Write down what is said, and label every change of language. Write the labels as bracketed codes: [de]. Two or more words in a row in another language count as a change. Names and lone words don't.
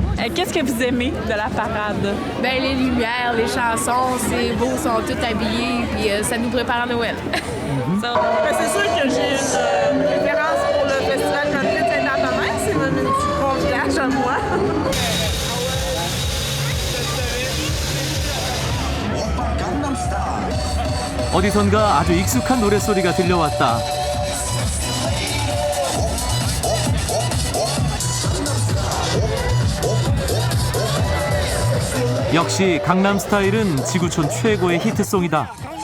[fr] qu'est-ce que vous aimez de la parade? Ben, les lumières, les chansons, c'est beau, ils sont tous habillés, puis ça nous prépare à Noël. C'est sûr que j'ai une préférence pour le festival country de Saint-Antonin. C'est mon petit bon village à moi. [ko] 어디선가 아주 익숙한 노랫소리가 들려왔다. 역시 강남스타일은 지구촌 최고의 히트송이다.